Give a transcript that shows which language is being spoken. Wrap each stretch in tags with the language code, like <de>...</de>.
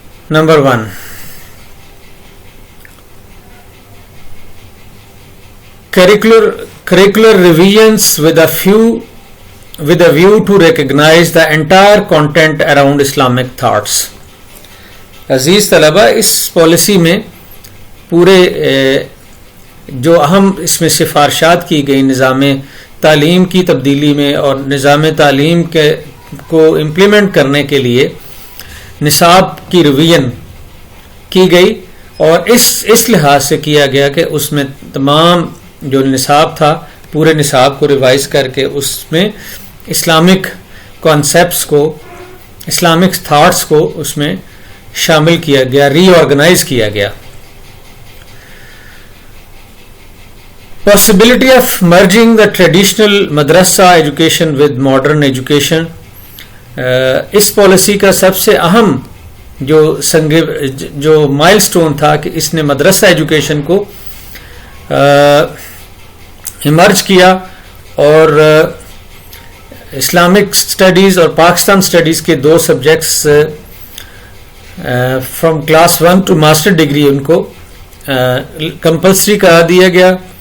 <en>Number 1, curricular revisions with a view to recognize the entire content around Islamic thoughts.</en> <ur>عزیز طلبہ، اس policy میں پورے جو اہم اس میں سفارشات کی گئی نظام تعلیم کی تبدیلی میں اور نظام تعلیم کو امپلیمنٹ کرنے کے لیے نصاب کی ریویژن کی گئی، اور اس لحاظ سے کیا گیا کہ اس میں تمام جو نصاب تھا پورے نصاب کو ریوائز کر کے اس میں اسلامک کانسیپٹس کو، اسلامک تھاٹس کو اس میں شامل کیا گیا، ری آرگنائز کیا گیا.</ur> <en>Possibility of merging the traditional madrasa education with modern education.</en> <ur>اس policy کا سب سے اہم جو مائل سٹون تھا کہ اس نے مدرسہ ایجوکیشن کو ایمرج کیا، اور اسلامک اسٹڈیز اور پاکستان اسٹڈیز کے 2 subjects</ur> <en>from class 1 to master degree</en> <ur>in کو کمپلسری کرا دیا گیا.</ur>